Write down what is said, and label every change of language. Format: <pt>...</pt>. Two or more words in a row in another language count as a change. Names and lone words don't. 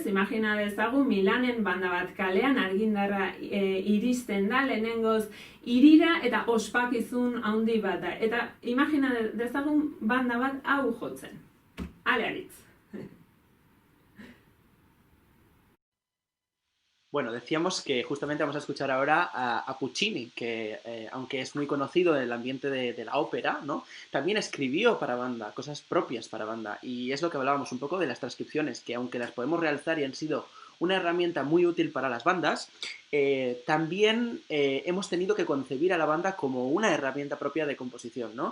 <eu>Imagina dezagun Milanen banda bat kalean argi indarra iristen da, lehenengoz irira eta ospakizun handi bat da. Eta imagina dezagun banda bat hau jotzen. Ale aritz.</eu> <es>Bueno, decíamos que justamente vamos a escuchar ahora a Puccini, que aunque es muy conocido en el ambiente de la ópera, ¿no? También escribió para banda, cosas propias para banda. Y es lo que hablábamos un poco de las transcripciones, que aunque las podemos realizar y han sido una herramienta muy útil para las bandas, también hemos tenido que concebir a la banda como una herramienta propia de composición, ¿no?</es>